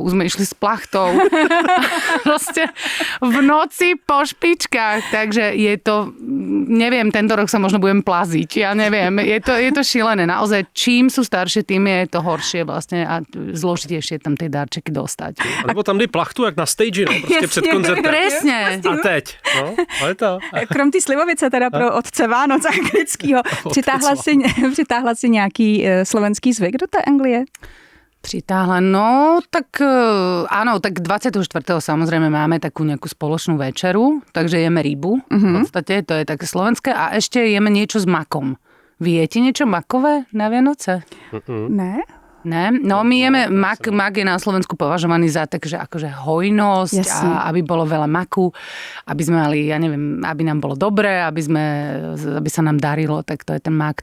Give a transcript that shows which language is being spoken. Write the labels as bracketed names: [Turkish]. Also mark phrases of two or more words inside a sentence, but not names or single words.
[Slovak] Už sme išli s plachtou. Proste v noci po špičkách. Takže je to, neviem, tento rok sa možno budem plaziť. Ja neviem. Je to šílené. Naozaj, čím sú staršie, tým je to horšie vlastne a zložitejšie tam tie darčeky dostať. [Czech] Alebo tam dej plachtu, jak na stage, no, prostě před koncertem. [Slovak] Presne. [Czech] A teď. No, ale to. Krom té slivovice teda pro otce Vánoc anglického, přitáhla si nějaký slovenský zvyk do té Anglie? [Slovak] Pritáhla, no tak áno, tak 24. samozrejme máme takú nejakú spoločnú večeru, takže jeme rybu, v podstate, to je také slovenské a ešte jeme niečo s makom. Vy jete niečo makové na Vianoce? [Czech] Ne. Ne? [Slovak] No my jeme, mak je na Slovensku považovaný za takže akože hojnosť a aby bolo veľa maku, aby sme mali, ja neviem, aby nám bolo dobre, aby sa nám darilo, tak to je ten mak.